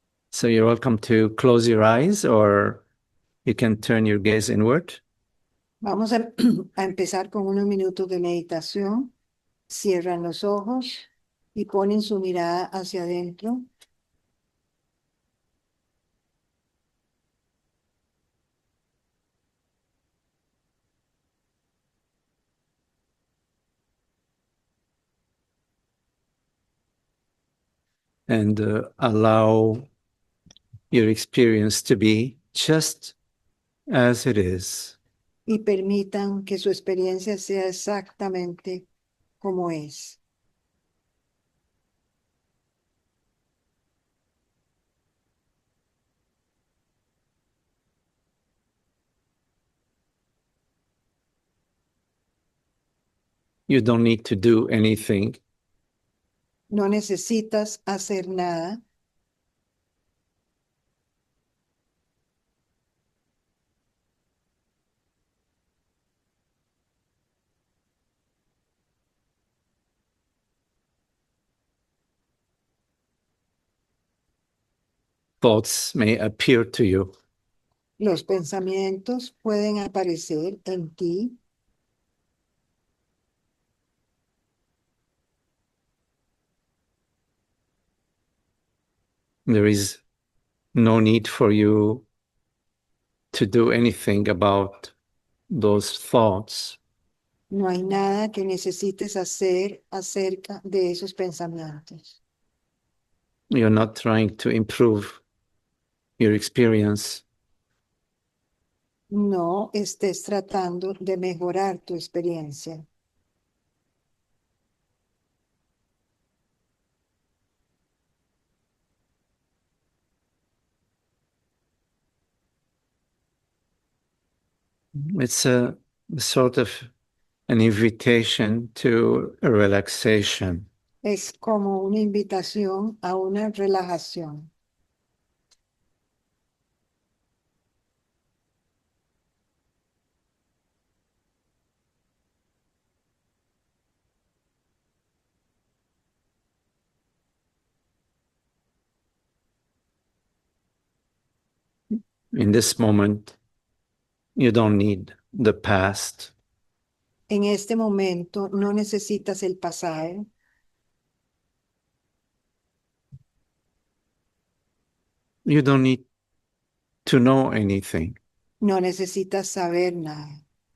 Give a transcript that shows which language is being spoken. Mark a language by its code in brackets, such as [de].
[en] So you're welcome to close your eyes, or you can turn your gaze inward. [es] Vamos a empezar con unos minutos de meditación. Cierran los ojos y ponen su mirada hacia adentro. [en] And allow your experience to be just as it is. [es] Y permitan que su experiencia sea exactamente como es. [en] You don't need to do anything. [es] No necesitas hacer nada. [en] Thoughts may appear to you. [es] Los pensamientos pueden aparecer en ti. [en] There is no need for you to do anything about those thoughts. [es] No hay nada que necesites hacer acerca de esos pensamientos. [en] You're not trying to improve your experience. [es] No estés tratando de mejorar tu experiencia. [en] It's a sort of an invitation to a relaxation. [es] Es como una invitación a una relajación. [en] In this moment, you don't need the past. [es] En este momento no necesitas el pasado. [en] You don't need to know anything. [es] No necesitas saber nada.